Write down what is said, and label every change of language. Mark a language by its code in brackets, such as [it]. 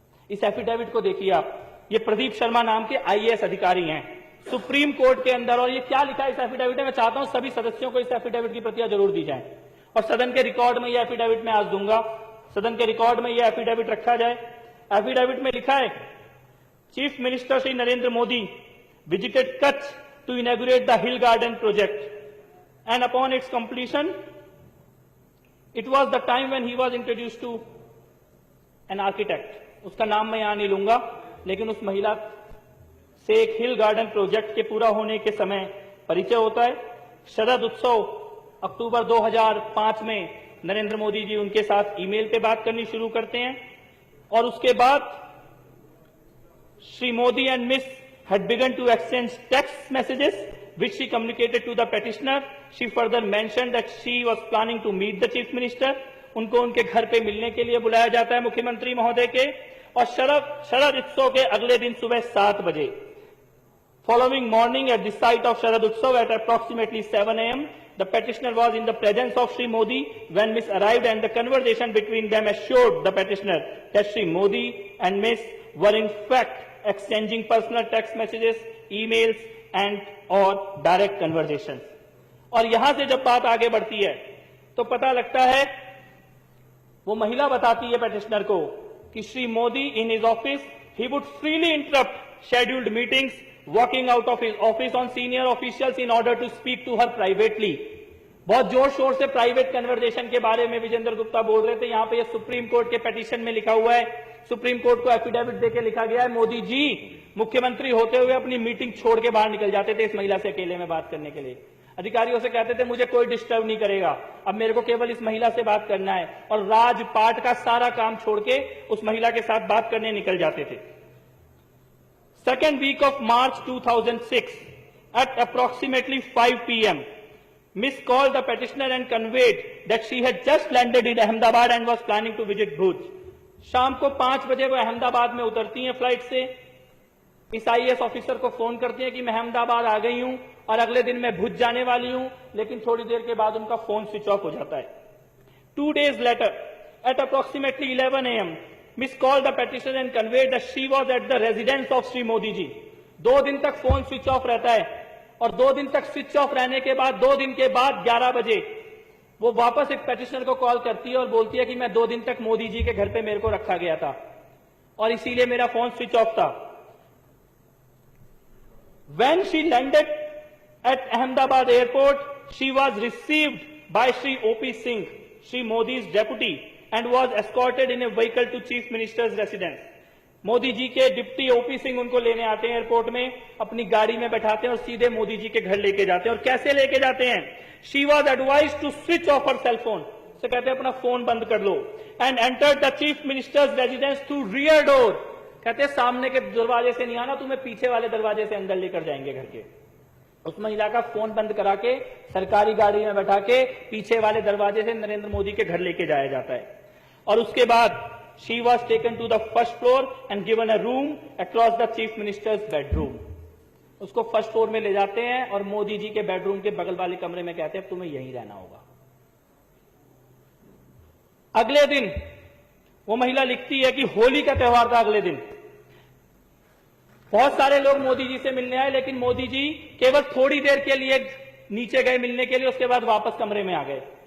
[hi] इस एफिडेविट को देखिए आप, ये प्रदीप शर्मा नाम के आईएएस अधिकारी हैं सुप्रीम कोर्ट के अंदर, और ये क्या लिखा है इस एफिडेविट में, मैं चाहता हूं सभी सदस्यों को इस एफिडेविट की प्रतियां जरूर दी जाए, और सदन के रिकॉर्ड में यह एफिडेविट मैं आज दूंगा, सदन के रिकॉर्ड में यह एफिडेविट रखा जाए। एफिडेविट में लिखा है, [en] Chief minister Shri Narendra Modi visited Kutch to inaugurate the hill garden project and upon its completion It was the time when he was introduced to an architect. [hi] उसका नाम मैं यहां नहीं लूंगा, लेकिन उस महिला से एक हिल गार्डन प्रोजेक्ट के पूरा होने के समय परिचय होता है। शरद उत्सव अक्टूबर 2005 में नरेंद्र मोदी जी उनके साथ ईमेल पे बात करनी शुरू करते हैं और उसके बाद Shri Modi and miss [en] had begun to exchange text messages which she communicated to the petitioner. She further mentioned that she was planning to meet the chief minister. [hi] उनको उनके घर पे मिलने के लिए बुलाया जाता है मुख्यमंत्री महोदय के। और शरद उत्सव के अगले दिन सुबह 7 बजे, [en] following morning at the site of Sharad Utsav at approximately 7 a.m. the petitioner was in the presence of Shri Modi when Miss arrived, and the conversation between them assured the petitioner that Shri Modi and Miss were in fact exchanging personal text messages, emails and or direct conversations. [hi] और यहां से जब बात आगे बढ़ती है तो पता लगता है, वो महिला बताती है पेटिशनर को कि [en] Shri Modi in his office he would freely interrupt scheduled meetings, walking out of his office on senior officials in order to speak to her privately. [hi] बहुत जोर शोर से प्राइवेट कन्वर्सेशन के बारे में विजेंद्र गुप्ता बोल रहे थे। यहां पे ये सुप्रीम कोर्ट के पिटीशन में लिखा हुआ है, सुप्रीम कोर्ट को एफिडेविट देके लिखा गया है, मोदी जी मुख्यमंत्री होते हुए अपनी मीटिंग छोड़ के बाहर निकल जाते थे इस महिला से अकेले में बात करने के लिए। अधिकारियों से कहते थे मुझे कोई डिस्टर्ब नहीं करेगा, अब मेरे को केवल इस महिला से बात करना है, और राजपाट का सारा काम छोड़ के उस महिला के साथ बात करने निकल जाते थे। [en] Second week of March 2006 at approximately 5 p.m. Miss called the petitioner and conveyed that she had just landed in Ahmedabad and was planning to visit Bhuj. [hi] शाम को 5 बजे वो अहमदाबाद में उतरती हैं फ्लाइट से। इस आईएएस ऑफिसर को फोन करती हैं कि मैं अहमदाबाद आ गई हूं और अगले दिन मैं भुज जाने वाली हूं, लेकिन थोड़ी देर के बाद उनका फोन स्विच ऑफ हो जाता है। [en] 2 days later, at approximately 11 a.m., Miss called the petitioner and conveyed that she was at the residence of Sri Modi ji. [hi] 2 दिन तक फोन स्विच ऑफ रहता है और 2 दिन तक स्विच ऑफ रहने के बाद 2 दिन के बाद 11 बजे वो वापस एक पेटिशनर को कॉल करती है और बोलती है कि मैं 2 दिन तक मोदी जी के घर पे मेरे को रखा गया था और इसीलिए मेरा फोन स्विच ऑफ था। [en] When she landed at Ahmedabad airport, she was received by Shri O.P. Singh, Shri Modi's deputy, and was escorted in a vehicle to Chief Minister's residence. [hi] Modi ji के डिप्टी ओपी सिंह उनको लेने आते हैं airport में, अपनी गाड़ी में बैठाते हैं और सीधे मोदी जी के घर लेके जाते हैं। और कैसे लेके जाते हैं? [en] she was advise to switch off her cell phone, [hi] से कहते हैं अपना फोन बंद कर लो, [en] and enter the chief minister's residence through rear door, [hi] कहते हैं सामने के दरवाजे से नहीं आना, तुम्हें पीछे वाले दरवाजे से अंदर लेकर जाएंगे घर के। उस महिला का फोन बंद करा के सरकारी गाड़ी में बैठा के पीछे वाले दरवाजे से नरेंद्र मोदी के घर लेके जाया जाता है। और उसके बाद [en] she was taken to the first floor and given a room across the chief minister's bedroom. [hi] उसको फर्स्ट फ्लोर में ले जाते हैं और मोदी जी के बेडरूम के बगल वाले कमरे में कहते हैं अब तुम्हें यहीं रहना होगा। अगले दिन वो महिला लिखती है कि होली का त्योहार था अगले दिन, बहुत सारे लोग मोदी जी से मिलने आए, लेकिन मोदी जी केवल थोड़ी देर के लिए नीचे गए मिलने के लिए, उसके बाद वापस कमरे में आ गए।